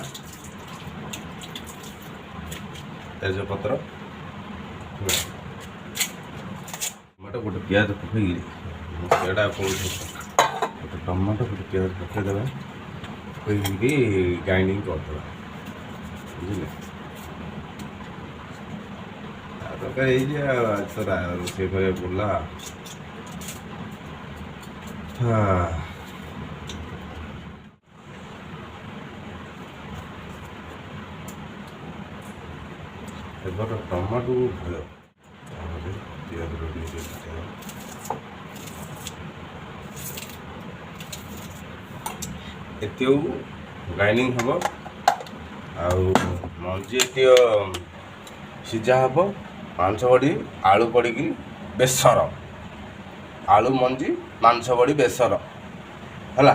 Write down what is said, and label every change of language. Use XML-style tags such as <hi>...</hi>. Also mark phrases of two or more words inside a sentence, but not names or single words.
<or>ତେଜପତ୍ର ଟମାଟୋ ଗୋଟେ ପିଆଜ ପକେଇକି ସେଇଟା କହୁଛି ଗୋଟେ ଟମାଟୋ ଗୋଟେ ପିଆଜ ପକେଇଦେବା ପକେଇକି ଗ୍ରାଇଣ୍ଡିଙ୍ଗ କରିଦେବା ବୁଝିଲେ। ତରକାରୀ ହେଇଛି ଆଉ ଆଜି ତ ରୋଷେଇ କରିବାକୁ ପଡ଼ିଲା।</or> <bn>এবার টমাটো ভালো তাহলে পেঁয়াজটা দিয়ে দিতে হবে।</bn> <or>ଏତିକୁ ଗ୍ରାଇଣ୍ଡିଙ୍ଗ ହେବ ଆଉ ମଞ୍ଜି ଏତିକ ସିଝା ହେବ। ମାଂସ ବଡ଼ି ଆଳୁ ପଡ଼ିକି ବେସର ଆଳୁ ମଞ୍ଜି ମାଂସ ବଡ଼ି ବେସର ହେଲା।</or>